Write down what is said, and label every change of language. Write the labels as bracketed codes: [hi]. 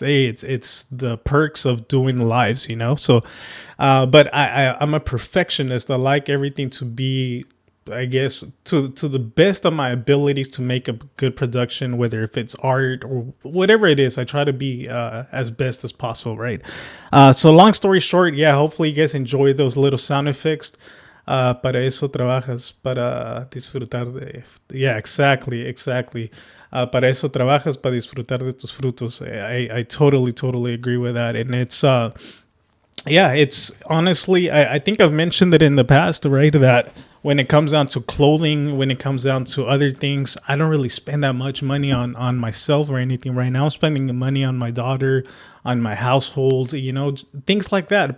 [en] Hey, it's the perks of doing lives, you know. So, but I'm a perfectionist. I like everything to be, I guess, to the best of my abilities to make a good production, whether if it's art or whatever it is. I try to be as best as possible, right? So long story short, yeah, hopefully you guys enjoy those little sound effects. [es] Para eso trabajas, para disfrutar de... [en] Yeah, exactly. [es] Para eso trabajas, para disfrutar de tus frutos. [en] I totally agree with that. And it's... yeah, it's honestly, I think I've mentioned it in the past, right? That when it comes down to clothing, when it comes down to other things, I don't really spend that much money on myself or anything right now. I'm spending the money on my daughter, on my household, you know, things like that.